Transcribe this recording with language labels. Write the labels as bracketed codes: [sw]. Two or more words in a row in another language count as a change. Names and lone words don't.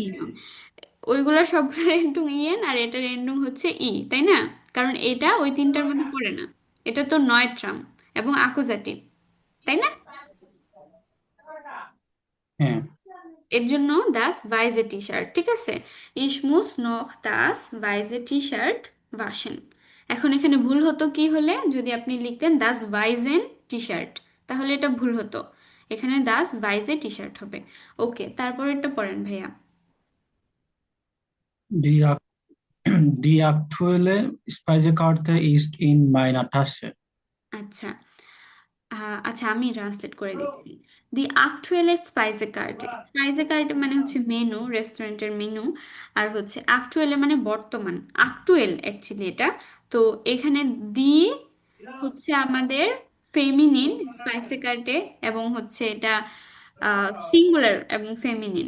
[bn] ওইগুলার সবগুলোর এন্ডুং ইএন আর এটার এন্ডুং হচ্ছে ই, তাই না? কারণ এটা ওই 3টার মধ্যে পড়ে না, এটা তো নয় ট্রাম এবং আকুজাটিভ, তাই না? হ্যাঁ এর জন্য [de] das weiße T-Shirt, [bn] ঠিক আছে? [de] Ich muss noch das weiße T-Shirt waschen. [bn] এখন এখানে ভুল হতো কি হলে যদি আপনি লিখতেন [de] das weißen T-Shirt, [bn] তাহলে এটা ভুল হতো। এখানে [de] das weiße T-Shirt [bn] হবে। ওকে, তারপরেরটা পড়েন ভাইয়া। [de] Die, ak die aktuelle Speisekarte ist in meiner Tasche. [bn] আচ্ছা, আচ্ছা আমি ট্রান্সলেট করে দিচ্ছি। [de] die aktuelle Speisekarte, Speisekarte [bn] মানে হচ্ছে মেনু, রেস্টুরেন্টের মেনু। আর হচ্ছে আকচুয়ালে মানে বর্তমান, আকটুয়েল অ্যাকচুয়ালি এটা। তো এখানে দি হচ্ছে আমাদের ফেমিনিন [de] Speisekarte, [bn] এবং হচ্ছে এটা সিঙ্গুলার এবং ফেমিনিন।